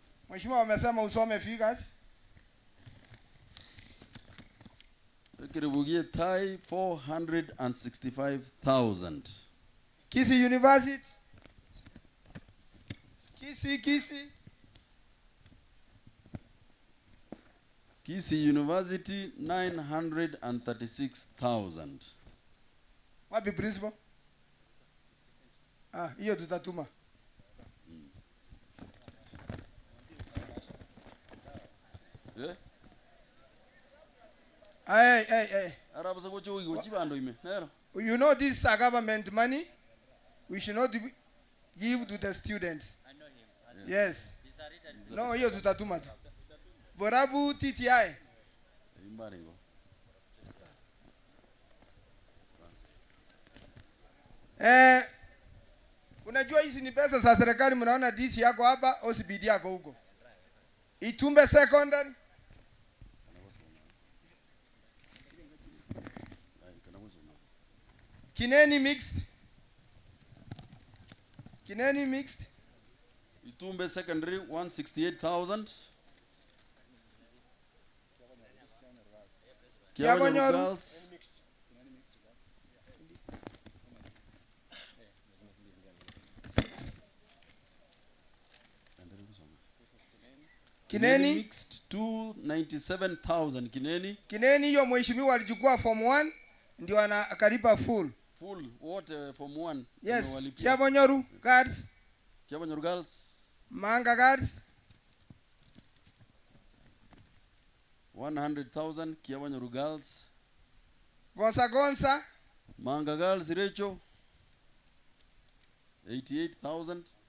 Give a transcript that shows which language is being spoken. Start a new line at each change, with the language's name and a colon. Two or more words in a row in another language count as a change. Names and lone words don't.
Swahili: Mheshimiwa wamesema usome figures. Kiribugie tai 465,000. Kisii University. Kisii University 936,000. Wapi principal? Hiyo tutatuma.
English: Hey. You know this is government money. We should not give to the students. I know him. Yes. No,
Swahili: hiyo tutatuma tu. Borabu TTI. Unajua hizi ni pesa za serikali, mnaona DC yako hapa, OCBD yako huko. Itumbe secondary. Kineni mixed. Itumbe secondary 168,000. Kiabonyoru girls. Kineni mixed 297,000. Kineni hiyo mheshimiwa alichukua form 1 ndio akalipa full wote form 1. Yes. Kiabonyoru girls. Manga girls 100,000. Kiabonyoru girls. Gonza Manga girls Recho 88,000.